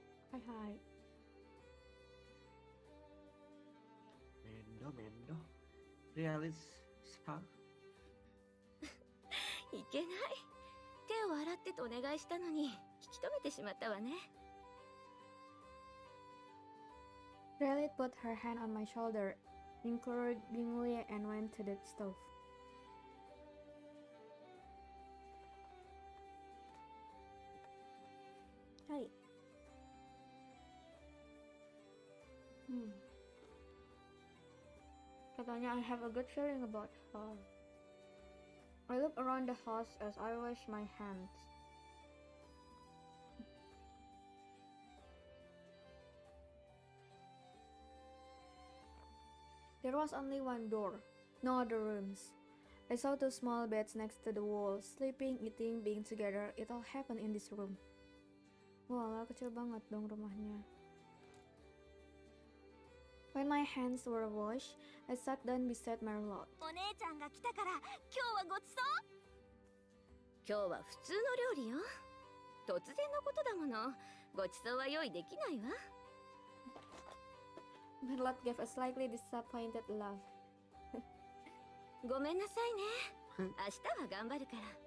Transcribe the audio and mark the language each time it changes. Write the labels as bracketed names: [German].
[Japanese] Hai hai. Mendo. Realis sa. いけない。手を洗ってとお願いしたのに引き止めてしまったわね。 [English] Lilith put her hand on my shoulder, encouragingly, and went to the stove. [Japanese] Hai. [Indonesian] Katanya [English] I have a good feeling about her. I look around the house as I wash my hands. There was only one door, no other rooms. I saw two small beds next to the wall, sleeping, eating, being together. It all happened in this room. [Indonesian] Wah, kecil banget dong rumahnya. [English] When my hands were washed, I sat down beside Marshmallow. [Japanese] お姉ちゃんが来たから今日はごちそう。今日は普通の料理よ。突然のことだもの。ごちそうは用意できないわ。 [English] Marshmallow gave a slightly disappointed laugh. [Japanese] ごめんなさいね。明日は頑張るから。